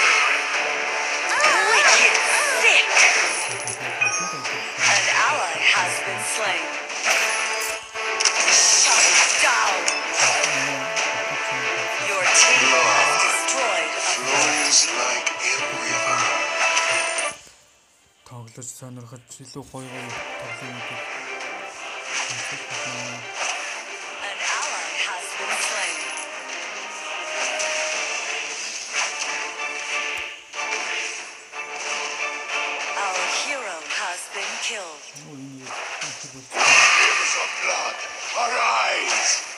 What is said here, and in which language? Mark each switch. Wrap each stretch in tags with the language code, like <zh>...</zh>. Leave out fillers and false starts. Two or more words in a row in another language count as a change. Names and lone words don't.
<en>Wicked sick. An ally has been slain. Shut down. Your team has destroyed a fort. Flows like a river.</en> <mn>Тоглож сонирхож илүү гоё тоглоомыг</mn> <en>An ally has been slain. Our hero has been killed. Rivers of blood, arise!</en>